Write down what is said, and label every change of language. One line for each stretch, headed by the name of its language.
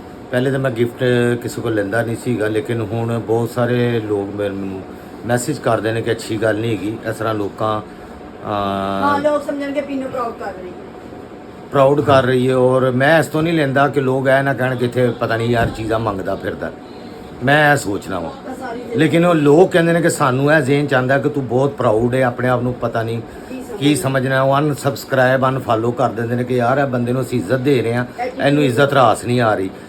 Punjabi: ਪਹਿਲੇ ਤਾਂ ਮੈਂ ਗਿਫਟ ਕਿਸੇ ਕੋਲ ਲੈਂਦਾ ਨਹੀਂ ਸੀਗਾ, ਲੇਕਿਨ ਹੁਣ ਬਹੁਤ ਸਾਰੇ ਲੋਕ ਮੈਨੂੰ ਮੈਸੇਜ ਕਰਦੇ ਨੇ ਕਿ ਅੱਛੀ ਗੱਲ ਨਹੀਂ ਹੈਗੀ ਇਸ ਤਰ੍ਹਾਂ ਲੋਕਾਂ
Hindi: लोग समझेंगे पीनो प्राउड कर रही है, ਪ੍ਰਾਊਡ ਕਰ ਰਹੀ ਹੈ।
Punjabi: ਔਰ ਮੈਂ ਇਸ ਤੋਂ ਨਹੀਂ ਲੈਂਦਾ ਕਿ ਲੋਕ ਐ ਨਾ ਕਹਿਣ ਕਿ ਇੱਥੇ ਪਤਾ ਨਹੀਂ ਯਾਰ ਚੀਜ਼ਾਂ ਮੰਗਦਾ ਫਿਰਦਾ, ਮੈਂ ਇਹ ਸੋਚਣਾ ਵਾ। ਲੇਕਿਨ ਉਹ ਲੋਕ ਕਹਿੰਦੇ ਨੇ ਕਿ ਸਾਨੂੰ ਇਹ ਜ਼ੇਨ ਚਾਹੁੰਦਾ ਕਿ ਤੂੰ ਬਹੁਤ ਪ੍ਰਾਊਡ ਹੈ ਆਪਣੇ ਆਪ ਨੂੰ, ਪਤਾ ਨਹੀਂ ਕੀ ਸਮਝਣਾ। ਉਹ ਅਨਸਬਸਕ੍ਰਾਈਬ ਅਨਫਾਲੋ ਕਰ ਦਿੰਦੇ ਨੇ ਕਿ ਯਾਰ ਇਹ ਬੰਦੇ ਨੂੰ ਅਸੀਂ ਇੱਜ਼ਤ ਦੇ ਰਹੇ ਹਾਂ, ਇਹਨੂੰ ਇੱਜ਼ਤ ਰਾਸ ਨਹੀਂ ਆ ਰਹੀ।